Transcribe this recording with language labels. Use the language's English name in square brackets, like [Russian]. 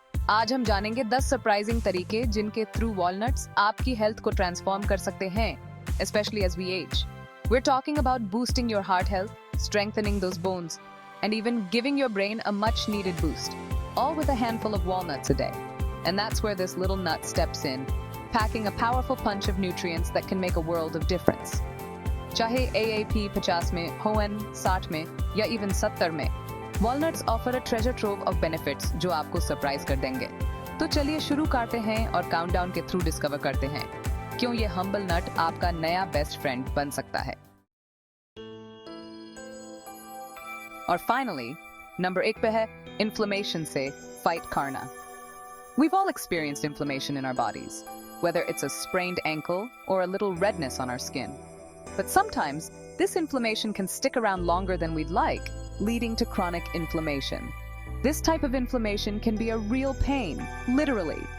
[Hindi] आज हम जानेंगे 10 सरप्राइजिंग तरीके जिनके थ्रू वॉलनट्स आपकी हेल्थ को ट्रांसफॉर्म कर सकते हैं, [English] especially as we age. We're talking about boosting your heart health, strengthening those bones, and even giving your brain a much needed boost, all with a handful of walnuts a day. And that's where this little nut steps in, packing a powerful punch of nutrients that can make a world of difference. [Hindi] चाहे AAP 50 में, HON 60 में या [English] even [Hindi] 70 में, [English] walnuts offer a treasure trove of benefits [Hindi] जो आपको surprise कर देंगे। तो चलिए शुरू करते हैं और काउंटडाउन के थ्रू डिस्कवर करते हैं क्यों ये हम्बल नट आपका नया बेस्ट फ्रेंड बन सकता है। और फाइनली नंबर 1 पे है इन्फ्लेमेशन से फाइट करना। [English] We've all experienced inflammation in our bodies, whether it's a sprained ankle or a little redness on our skin. But sometimes this inflammation can stick around longer than we'd like, leading to chronic inflammation. This type of inflammation can be a real pain, literally.